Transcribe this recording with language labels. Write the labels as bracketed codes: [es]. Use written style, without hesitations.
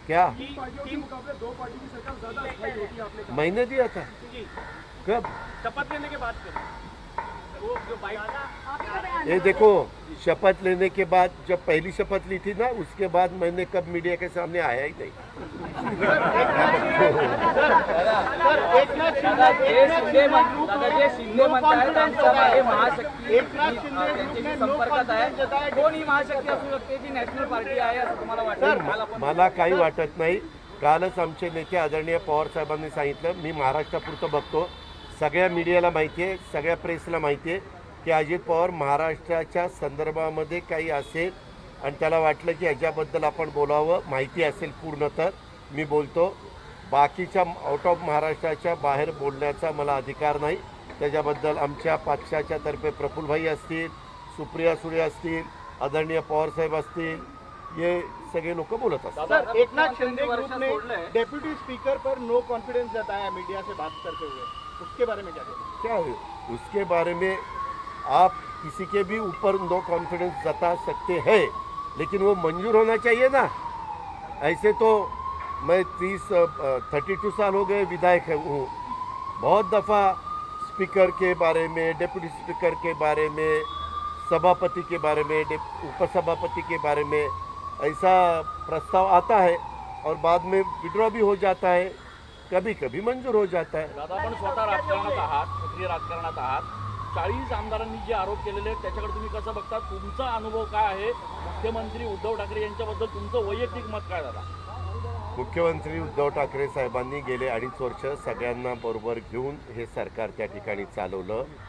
[hi] क्या कि 3 मुकाबले 2 पार्टी की सरकार ज्यादा स्थायी होती है, आपने कहा। मैंने दिया था? जी, कब? शपथ लेने के बाद से वो जो बाइक ये देखो, शपथ लेने के बाद जब पहली शपथ ली थी ना, उसके बाद मैंने कब मीडिया के सामने आया ही नहीं। [mr] दादा शिंदे म्हणतायत आमच्या मागे महाशक्ती त्यांच्याशी संपर्कात आहे, कोण ही महाशक्ती असू शकते जी नॅशनल पार्टी आहे असं तुम्हाला वाटतं? मला काही वाटत नाही। कालच आमचे नेते आदरणीय पवार साहेबांनी सांगितलं, मी महाराष्ट्रापुरतं बघतो, सगळ्या मीडियाला माहिती आहे, सगळ्या प्रेसला माहिती आहे की अजित पवार महाराष्ट्राच्या संदर्भामध्ये काही असेल आणि त्याला वाटलं की ह्याच्याबद्दल आपण बोलावं, माहिती असेल पूर्ण तर मी बोलतो। बाकीच्या आउट ऑफ महाराष्ट्राच्या बाहेर बोलण्याचा मला अधिकार नाही। त्याच्याबद्दल आमच्या पक्षाच्या तर्फे प्रफुल्लभाई असतील, सुप्रिया सुळे असतील, आदरणीय पवारसाहेब असतील, ये सगळे लोक बोलत असतात। [hi] सर, एकनाथ शिंदे ग्रुप ने डेप्यूटी स्पीकर पर नो कॉन्फिडेंस जताया मीडिया से बात करते हुए, उसके बारे में क्या कहते क्या है उसके बारे में? आप किसी के भी ऊपर नो कॉन्फिडेंस जता सकते हैं, लेकिन वो मंजूर होना चाहिए ना। ऐसे तो मैं 32 साल हो गए विधायक हूँ, बहुत दफ़ा स्पीकर के बारे में, डेप्यूटी स्पीकर के बारे में, सभापति के बारे में, उपसभापति के बारे में ऐसा प्रस्ताव आता है और बाद में विड्रॉ भी हो जाता है, कभी कभी मंजूर हो जाता है। [mr] दादा, आपण स्वतः राजकारणात आहात, सक्रिय राजकारणात आहात, 40 आमदारांनी जे आरोप केलेले आहेत त्याच्याकडे तुम्ही कसं बघता? तुमचा अनुभव काय आहे? मुख्यमंत्री उद्धव ठाकरे यांच्याबद्दल तुमचं वैयक्तिक मत काय दादा? मुख्यमंत्री उद्धव ठाकरे साहेबांनी गेले 2.5 वर्ष सगळ्यांना बरोबर घेऊन हे सरकार त्या ठिकाणी चालवलं।